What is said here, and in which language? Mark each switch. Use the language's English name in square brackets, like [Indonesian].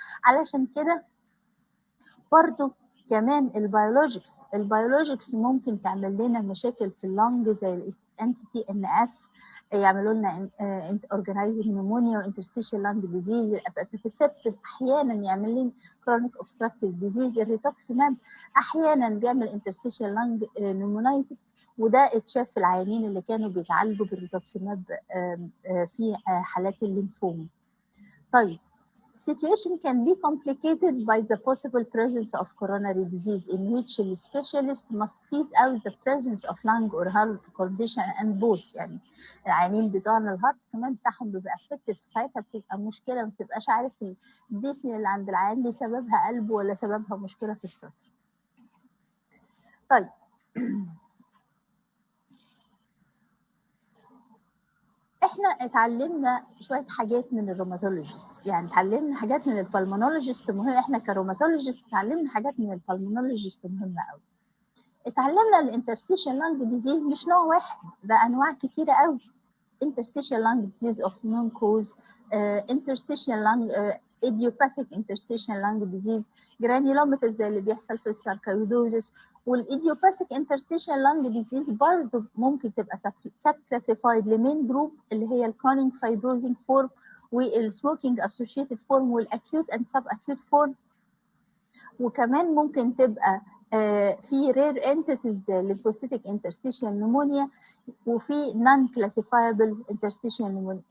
[Arabic] علشان كده برضو كمان البيولوجيكس ممكن تعمل لنا مشاكل في اللنج زي الانتي ان اف، يعملوا لنا اورجانيزنج نيمونيا وانترستيشال لانج ديزيز. الاباتيسبتيف احيانا يعمل لنا كرونيك اوبستراكتيف ديزيز. الريتوكسماب احيانا بيعمل انترستيشال لانج نيمونايتس، وده اتشاف في العيانين اللي كانوا بيتعالجوا بالريتوكسماب في حالات الليمفوما. [English] طيب situation can be complicated by the possible presence of coronary disease in which the specialist must tease out the presence of lung or heart condition and both. [Arabic] يعني العيانين بتوعنا الهارت كمان بتاعهم بيبقى affected، ساعتها بتبقى مشكله ما بتبقاش عارف الديسني اللي عند العيان دي سببها قلب ولا سببها مشكله في الصدر. طيب احنا اتعلمنا شويه حاجات من الروماتولوجيست، يعني اتعلمنا حاجات من البلمونولوجيست مهمه. احنا كروماتولوجيست اتعلمنا حاجات من البلمونولوجيست مهمه قوي. اتعلمنا الانترستيشال لانج ديزيز مش نوع واحد، ده انواع كتيره قوي. [English] interstitial lung disease of known cause, interstitial lung idiopathic interstitial lung disease, granulomatous [Arabic] زي اللي بيحصل في الساركويدوزس. والايديوباثيك interstitial lung disease برضه ممكن تبقى subclassified لمين جروب اللي هي الكرونيك فايبروزنج فورم والسموكينج associated فورم والاكيوت اند سب اكيوت فورم، وكمان ممكن تبقى في [English] rare entities lymphocytic interstitial pneumonia [Arabic] وفي [English] non classifiable interstitial pneumonia.